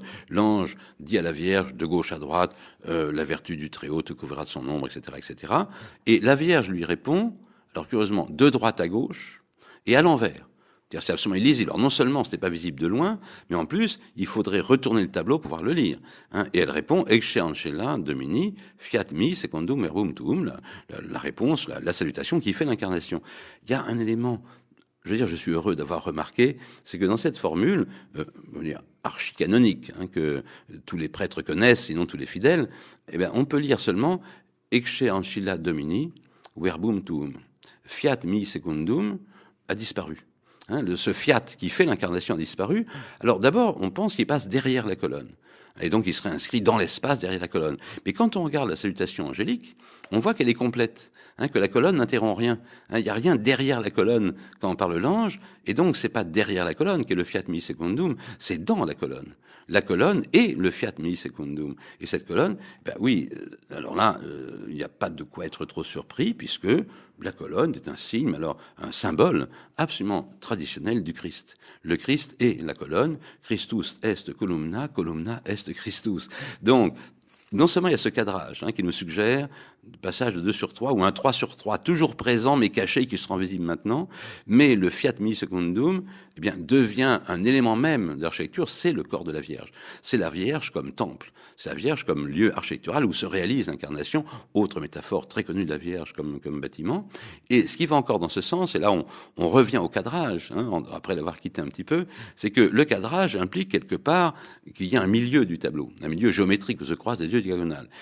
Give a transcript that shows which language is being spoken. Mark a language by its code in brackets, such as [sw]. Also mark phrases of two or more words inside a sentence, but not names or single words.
[fr] L'ange dit à la Vierge, de gauche à droite, la vertu du Très-Haut te couvrira de son ombre, etc., etc. Et la Vierge lui répond, alors curieusement, de droite à gauche et à l'envers. C'est absolument illisible. Alors non seulement ce n'est pas visible de loin, mais en plus, il faudrait retourner le tableau pour pouvoir le lire. Hein. Et elle répond [la] « Ecce ancella Domini, fiat mi secundum verbum tuum », [fr] la réponse, la salutation qui fait l'incarnation. Il y a un élément, je veux dire, je suis heureux d'avoir remarqué, c'est que dans cette formule, archicanonique, hein, que tous les prêtres connaissent, sinon tous les fidèles, eh bien, on peut lire seulement « [la] Ecce ancilla Domini, verbum tuum ». Fiat mi secundum [fr] a disparu. Hein, ce fiat qui fait l'incarnation a disparu. Alors d'abord, on pense qu'il passe derrière la colonne. Et donc il serait inscrit dans l'espace derrière la colonne. Mais quand on regarde la salutation angélique, on voit qu'elle est complète, hein, que la colonne n'interrompt rien. Hein, il n'y a rien derrière la colonne quand on parle de l'ange, et donc c'est pas derrière la colonne qu'est le [la] fiat mi secundum, [fr] c'est dans la colonne. La colonne est le [la] fiat mi secundum. [fr] Et cette colonne, ben oui, alors là, il n'y a pas de quoi être trop surpris, puisque la colonne est un signe, alors un symbole absolument traditionnel du Christ. Le Christ est la colonne, [la] Christus est columna, columna est Christus. [fr] Donc, non seulement il y a ce cadrage qui nous suggère le passage de 2 sur 3 ou un 3 sur 3, toujours présent mais caché, qui sera visible maintenant, mais le [la] fiat mi secundum [fr] eh bien, devient un élément même de l'architecture, c'est le corps de la Vierge. C'est la Vierge comme temple, c'est la Vierge comme lieu architectural où se réalise l'incarnation, autre métaphore très connue de la Vierge comme bâtiment. Et ce qui va encore dans ce sens, et là on revient au cadrage, après l'avoir quitté un petit peu, c'est que le cadrage implique quelque part qu'il y a un milieu du tableau, un milieu géométrique où se croisent des deux diagonales.